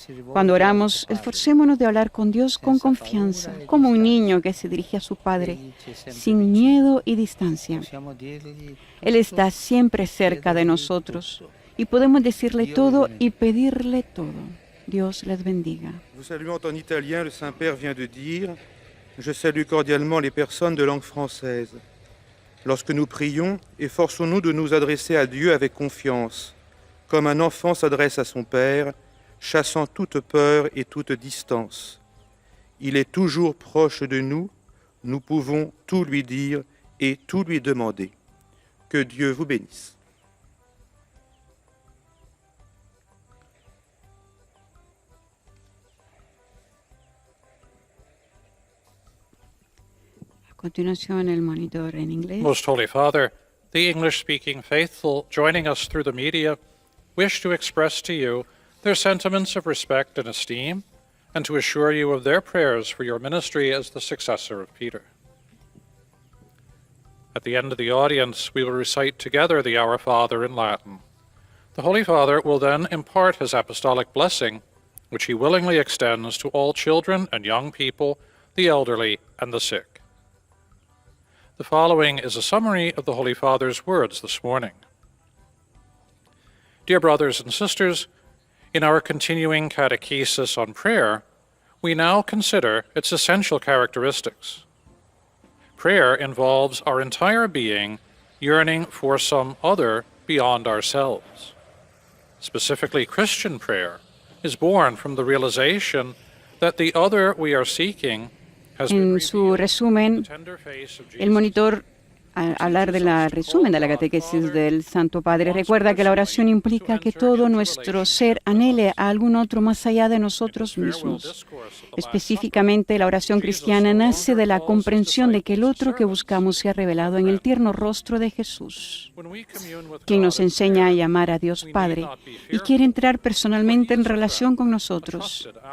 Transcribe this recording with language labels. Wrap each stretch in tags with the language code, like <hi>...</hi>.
<es>Cuando oramos, esforcémonos de hablar con Dios con confianza, como un niño que se dirige a su Padre, sin miedo y distancia. Él está siempre cerca de nosotros y podemos decirle todo y pedirle todo. Dios les bendiga.</es> <fr>Vous saluant en italien, le Saint-Père vient de dire « Je salue cordialement les personnes de langue française. Lorsque nous prions, efforçons-nous de nous adresser à Dieu avec confiance, comme un enfant s'adresse à son Père, chassant toute peur et toute distance. Il est toujours proche de nous, nous pouvons tout lui dire et tout lui demander. Que Dieu vous bénisse. »</fr> <es>A continuación, el monitor en inglés.</es> <en>Most Holy Father, the English-speaking faithful joining us through the media wish to express to you their sentiments of respect and esteem, and to assure you of their prayers for your ministry as the successor of Peter. At the end of the audience, we will recite together the Our Father in Latin. The Holy Father will then impart his apostolic blessing, which he willingly extends to all children and young people, the elderly and the sick. The following is a summary of the Holy Father's words this morning. Dear brothers and sisters, in our continuing catechesis on prayer, we now consider its essential characteristics. Prayer involves our entire being yearning for some other beyond ourselves. Specifically, Christian prayer is born from the realization that the other we are seeking</en> <es>En su resumen, el monitor, al hablar del resumen de la catequesis del Santo Padre, recuerda que la oración implica que todo nuestro ser anhele a algún otro más allá de nosotros mismos. Específicamente, la oración cristiana nace de la comprensión de que el otro que buscamos se ha revelado en el tierno rostro de Jesús, quien nos enseña a llamar a Dios Padre y quiere entrar personalmente en relación con nosotros.</es>